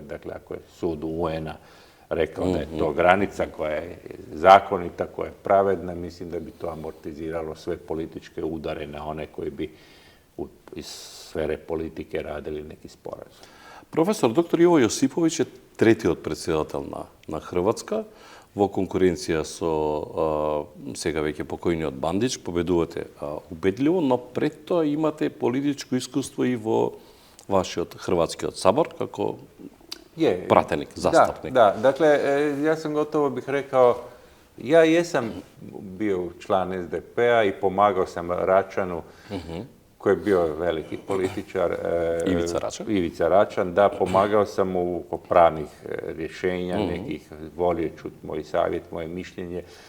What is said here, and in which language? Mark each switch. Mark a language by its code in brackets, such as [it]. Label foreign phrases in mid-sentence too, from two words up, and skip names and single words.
[hr] Dakle, ako je sud UN-a rekao da je to granica koja je zakonita, koja je pravedna, mislim da bi to amortiziralo sve političke udare na one koji bi iz sfere politike radili neki sporazum. [mk] Професор др. Иво Јосиповиќ е третиот председател на Хрватска. Во конкуренција со сега веќе покојниот Бандич, победувате убедливо, но пред тоа имате политичко искуство и во вашиот Хрватскиот сабор, како пратеник, застапник. [hr] Da, dakle, ja sam gotovo bih rekao, ja jesam bio član SDP-a i pomagao sam Račanu, koji je bio veliki političar. Ivica Račan, da, pomagao sam mu oko pravnih rješenja, nekih, volio čuti moj savjet, moje mišljenje.